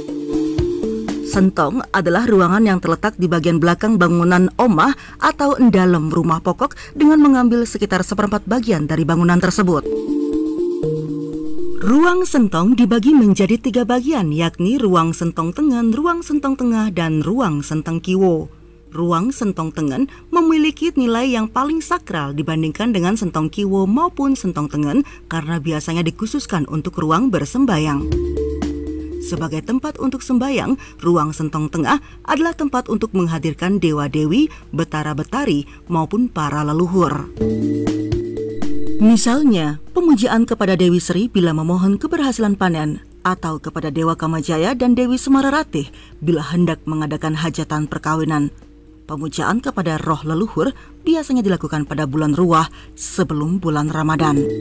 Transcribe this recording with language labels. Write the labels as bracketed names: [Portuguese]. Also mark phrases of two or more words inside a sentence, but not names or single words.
[Indonesian] Sentong adalah ruangan yang terletak di bagian belakang bangunan omah atau endalem rumah pokok dengan mengambil sekitar seperempat bagian dari bangunan tersebut. Ruang sentong dibagi menjadi 3 bagian, yakni ruang sentong tengen, ruang sentong tengah, dan ruang sentong kiwo. Ruang sentong tengen memiliki nilai yang paling sakral dibandingkan dengan sentong kiwo maupun sentong tengen karena biasanya dikhususkan untuk ruang bersembayang. Sebagai tempat untuk sembayang, ruang sentong tengah adalah tempat untuk menghadirkan dewa-dewi, betara-betari, maupun para leluhur. Misalnya, pemujaan kepada Dewi Sri bila memohon keberhasilan panen, atau kepada Dewa Kamajaya dan Dewi Semararatih bila hendak mengadakan hajatan perkawinan. Pemujaan kepada roh leluhur biasanya dilakukan pada bulan Ruah sebelum bulan Ramadan.